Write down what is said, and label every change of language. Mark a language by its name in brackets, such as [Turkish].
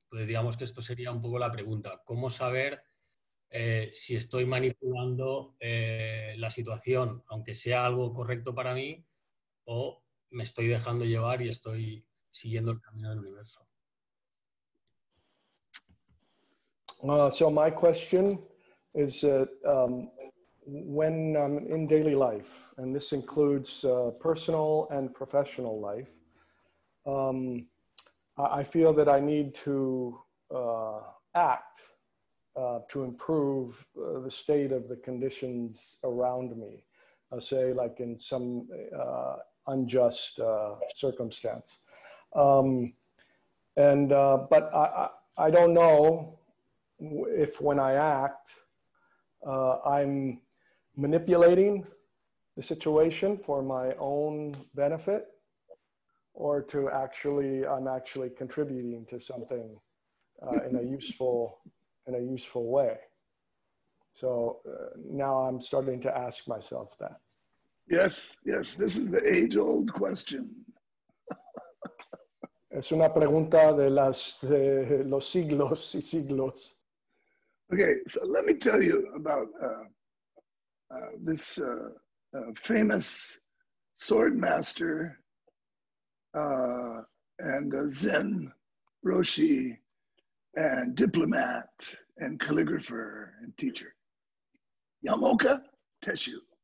[Spanish] Entonces, digamos que esto sería un poco la pregunta. ¿Cómo saber si estoy manipulando la situación, aunque sea algo correcto para mí, o me estoy dejando llevar y estoy siguiendo el camino del universo? [English] So my question is when I'm in daily life, and this includes personal and professional life, I feel that I need to act to improve the state of the conditions around me. I'll say like in some unjust circumstance. But I don't know if when I act, I'm manipulating the situation for my own benefit, or to I'm actually contributing to something in a useful way. So now I'm starting to ask myself that. Yes, yes, this is the age-old question. [Spanish] Es una pregunta de los siglos y siglos. [English] Okay, so let me tell you about this famous sword master and Zen Roshi and diplomat and calligrapher and teacher, Yamaoka Tesshu.